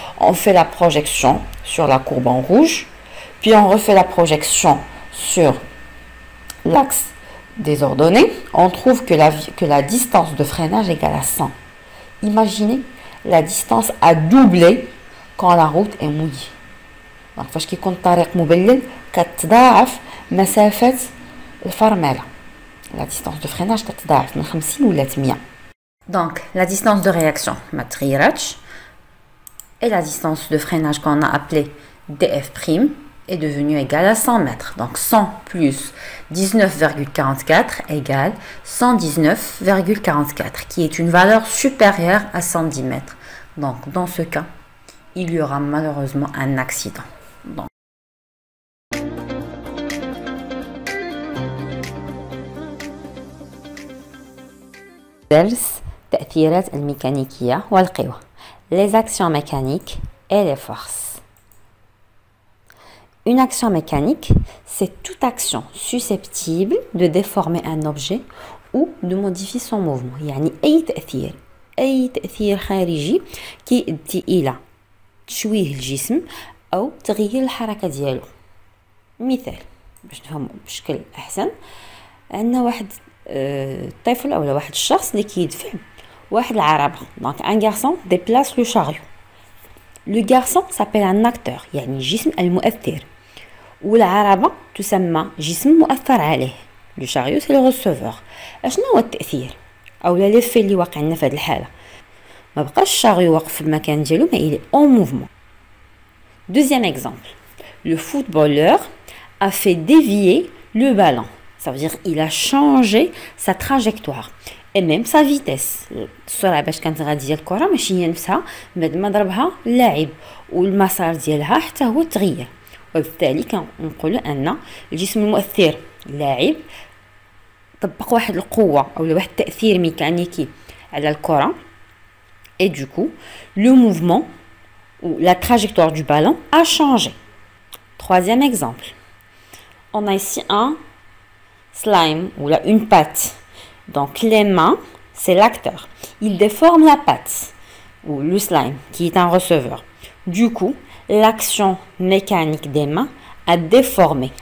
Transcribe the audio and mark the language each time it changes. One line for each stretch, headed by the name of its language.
French: On fait la projection sur la courbe en rouge, puis on refait la projection sur l'axe des ordonnées. On trouve que la distance de freinage égale à 100. Imaginez, la distance a doublé quand la route est mouillée.
Arabic: Donc, فاش كيكون الطريق مبلل كتضاعف مسافة الفرملة.
French: La distance de freinage
Arabic: كتضاعف من 50 ولا 100.
French: Donc, la distance de réaction
Arabic: ما تغيراتش
French: et la distance de freinage qu'on a appelée df', est devenu égal à 100 mètres. Donc 100 plus 19,44 égale 119,44, qui est une valeur supérieure à 110 mètres. Donc dans ce cas, il y aura malheureusement un accident.
Arabic: Donc, التأثيرات الميكانيكية والقوى.
French: Les actions mécaniques et les forces. Une action mécanique, c'est toute action susceptible de déformer un objet ou de modifier son mouvement.
Arabic: يعني أي تأثير خارجي كيؤدي إلى تشويه الجسم أو تغيير الحركة ديالو. مثال باش نفهمو بشكل أحسن، عندنا واحد طفل أو واحد الشخص اللي كيدفع واحد العربة.
French: Donc un garçon déplace le chariot. Le garçon s'appelle un acteur،
Arabic: يعني جسم المؤثر، والعربة تسمى جسم مؤثر عليه.
French: Le chariot c'est le receveur.
Arabic: اشنو هو التأثير أو ليفي اللي واقع لنا في هذه الحالة؟ ما بقاش الشاريو واقف في المكان ديالو،
French: mais il est en mouvement. Deuxième exemple. Le footballeur a fait dévier le ballon. Ça veut dire il a changé sa trajectoire et même sa vitesse.
Arabic: السرعة باش كانت غادية الكرة ماشي هي نفسها، بعد ما ضربها اللاعب والمسار ديالها حتى هو تغير، وبالتالي كنقولوا أن الجسم المؤثر اللاعب طبق واحد القوة أو واحد التأثير ميكانيكي على الكرة
French: et du coup le mouvement ou la trajectoire du ballon a changé. Troisième exemple. On a ici un slime ou là une patte. Donc les mains, c'est l'acteur. Il déforme la patte ou le slime qui est un receveur. Du coup, l'action mécanique des mains a déformé.